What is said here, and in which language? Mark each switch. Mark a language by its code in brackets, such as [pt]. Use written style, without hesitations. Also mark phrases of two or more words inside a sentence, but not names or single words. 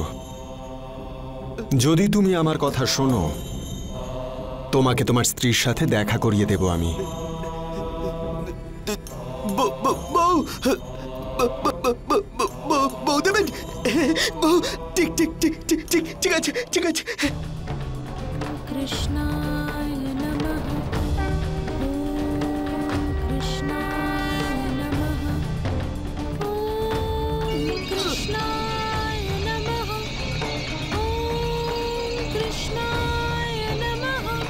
[bn] যদি তুমি আমার কথা শোনো, তোমাকে তোমার স্ত্রীর সাথে দেখা করিয়ে দেব আমি। বউ দেবেন? বউ, ঠিক ঠিক ঠিক ঠিক ঠিক ঠিক আছে, ঠিক আছে। [sa] কৃষ্ণায় নমঃ। কৃষ্ণায় নমঃ। কৃষ্ণায় নমঃ। কৃষ্ণায় নমঃ।